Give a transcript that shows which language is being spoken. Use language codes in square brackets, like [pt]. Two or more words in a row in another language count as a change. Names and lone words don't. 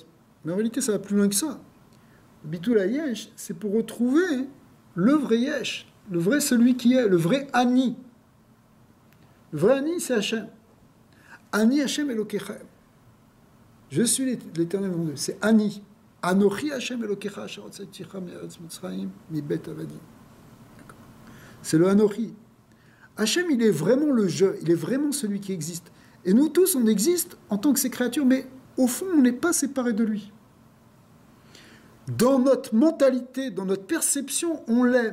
[fr] Mais en réalité, ça va plus loin que ça. [he] ביטול יש, [fr] c'est pour retrouver le vrai Yesh, le vrai celui qui est, le vrai Ani. Le vrai Ani, c'est Hachem. [he] אני השם אלוקיכם. [fr] Je suis l'éternel mon Dieu. C'est Ani. [he] אנכי השם אלוקיך אשר הוצאתיך מארץ מצרים מבית עבדי. [fr] C'est le Anochi. Hachem, il est vraiment le je, il est vraiment celui qui existe. Et nous tous, on existe en tant que ces créatures, mais au fond, on n'est pas séparés de lui. Dans notre mentalité, dans notre perception, on l'est.